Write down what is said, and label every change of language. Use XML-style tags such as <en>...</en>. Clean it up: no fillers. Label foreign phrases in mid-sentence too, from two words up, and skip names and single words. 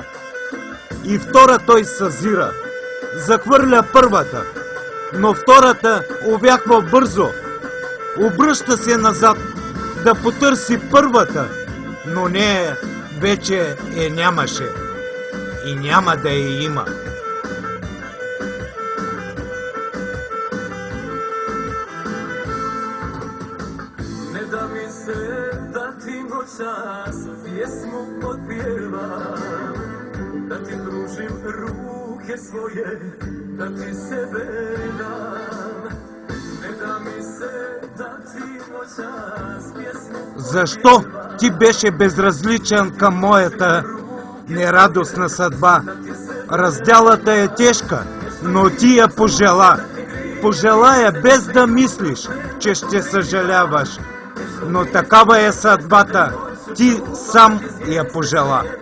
<bg>И втора той съзира. Захвърля първата, но втората увяхва бързо. Обръща се назад да потърси първата, но нея вече нямаше и няма да я има.</bg> <hr>Ne da mi se da ti noćas pjesmu otpjevam, da ti pružim ruke svoje, da ti sebe dam. Ne da mi se da ti noćas pjesmu otpjevam.</hr> <bg>Защо ти беше безразличен към моята нерадостна съдба? Разделата е тежка, но ти я пожела. Пожелая без да мислиш, че ще съжаляваш. Но такава е съдбата. Ти сам я пожела.</bg>